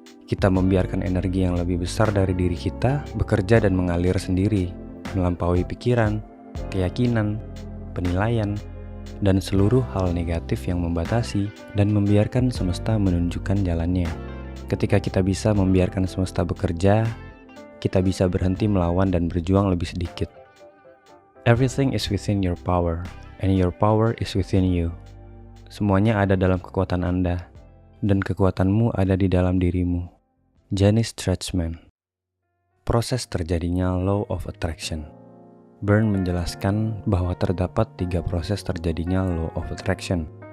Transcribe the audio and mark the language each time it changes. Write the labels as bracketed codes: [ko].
[id] Kita membiarkan energi yang lebih besar dari diri kita bekerja dan mengalir sendiri, melampaui pikiran, keyakinan, penilaian, dan seluruh hal negatif yang membatasi dan membiarkan semesta menunjukkan jalannya. Ketika kita bisa membiarkan semesta bekerja, kita bisa berhenti melawan dan berjuang lebih sedikit. [en] Everything is within your power, and your power is within you. [id] Semuanya ada dalam kekuatan Anda, dan kekuatanmu ada di dalam dirimu. Janice Stretchman. Proses terjadinya Law of Attraction. Byrne menjelaskan bahwa terdapat 3 proses terjadinya Law of Attraction.